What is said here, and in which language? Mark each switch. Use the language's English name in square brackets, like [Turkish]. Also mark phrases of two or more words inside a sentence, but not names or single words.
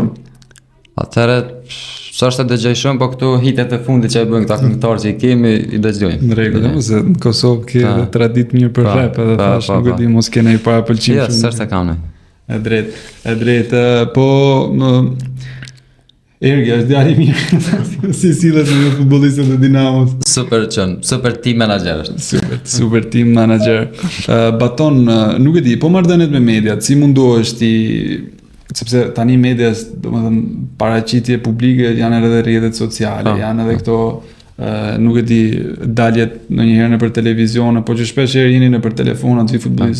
[Albanian] Atëherë s'është të dëgjoj shumë, po këtu hitet e fundit që e bën këta këngëtarë që i kemi i dëgjojmë. Në rregull, se në Kosovë ke traditë mirë për rap, edhe thash nuk e di mos keni para pëlqim. Jo, s'është se kam ne. E drejt, po Ergi, është djali mirë, si sillet me futbollistët e Dinamos. [English] Super team manager është. Super team manager. [Albanian] Baton, nuk e di, po marrëdhëniet me mediat, si mundohesh ti, sepse tani medias, domethënë paraqitje publike janë edhe rrjetet sociale, janë edhe këto nuk e di, daljet ndonjëherë nëpër televizion, apo që shpesh herë jeni nëpër telefon aty futbollistë.